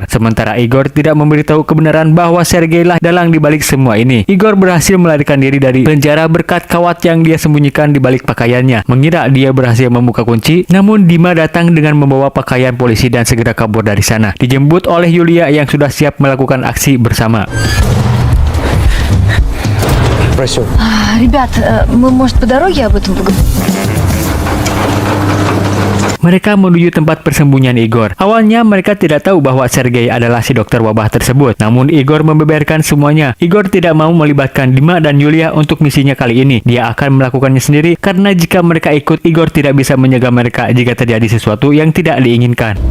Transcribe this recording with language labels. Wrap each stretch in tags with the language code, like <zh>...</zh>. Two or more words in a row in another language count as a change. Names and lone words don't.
<id>Sementara Igor tidak memberitahu kebenaran bahwa Sergei lah dalang dibalik semua ini. Igor berhasil melarikan diri dari penjara berkat kawat yang dia sembunyikan di balik pakaiannya. Mengira dia berhasil membuka kunci, namun Dima datang dengan membawa pakaian polisi dan segera kabur dari sana. Dijemput oleh Yulia yang sudah siap melakukan aksi bersama.</id> <ru>Просил. Ребят, мы, может, по дороге об этом поговорим?</ru> <id>Mereka menuju tempat persembunyian Igor. Awalnya mereka tidak tahu bahwa Sergei adalah si dokter wabah tersebut. Namun Igor membeberkan semuanya. Igor tidak mau melibatkan Dima dan Yulia untuk misinya kali ini. Dia akan melakukannya sendiri karena jika mereka ikut, Igor tidak bisa mencegah mereka jika terjadi sesuatu yang tidak diinginkan.</id>